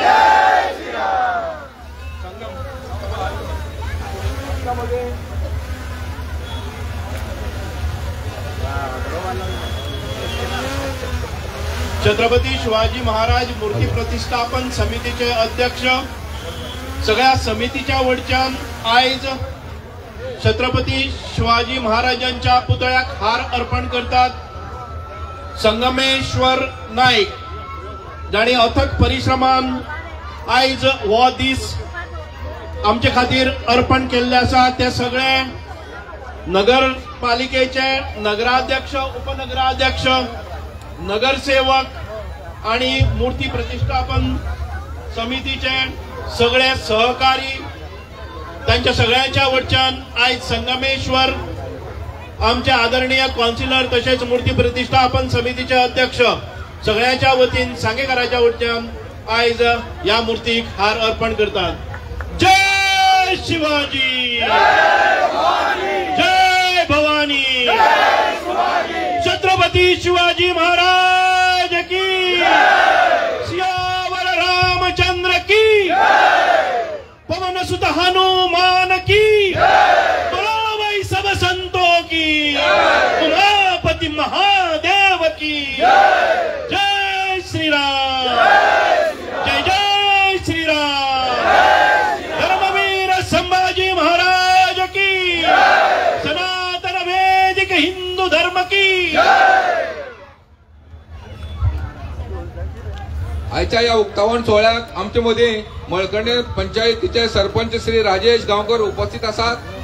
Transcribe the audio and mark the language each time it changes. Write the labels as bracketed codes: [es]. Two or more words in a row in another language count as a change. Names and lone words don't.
[kok] छत्रपती शिवाजी महाराज मूर्ती प्रतिष्ठापन समितीचे अध्यक्ष सगळ्या समितीच्या वडच्यान आयज छत्रपती शिवाजी महाराजांच्या पुतळ्याक हार अर्पण करतात। संगमेश्वर नाईक जाणी अथक परिश्रमान आयज हो दीस आमचे खातीर अर्पण केल्ले आसा। ते सगळे नगरपालिकेचे नगराध्यक्ष, उपनगराध्यक्ष, नगरसेवक आणि मूर्ती प्रतिष्ठापन समितीचे सगळे सहकारी त्यांच्या सगळ्यांच्या वटच्यान आज संगमेश्वर आमचे आदरणीय काउन्सिलर तसेच मूर्ती प्रतिष्ठापन समितीचे अध्यक्ष सगळ्यांच्या वतीन सांगेकरांच्या वटच्यान आज या मूर्तीक हार अर्पण करतात। [hi] जय शिवाजी, जय भवानी, छत्रपती शिवाजी महाराज की। सियावर रामचंद्र की, पवन सुत हनुमान की, बोलो भाई सब संतों की, उमापति महादेव की। जय श्री राम, जय जय श्री राम। धर्मवीर संभाजी महाराज की, सनातन वैदिक हिंदू धर्म की। [kok] आजच्या या उक्तावण सोहळ्यात आमच्या मध्ये मळकंडे पंचायतीचे सरपंच श्री राजेश गावकर उपस्थित असतात।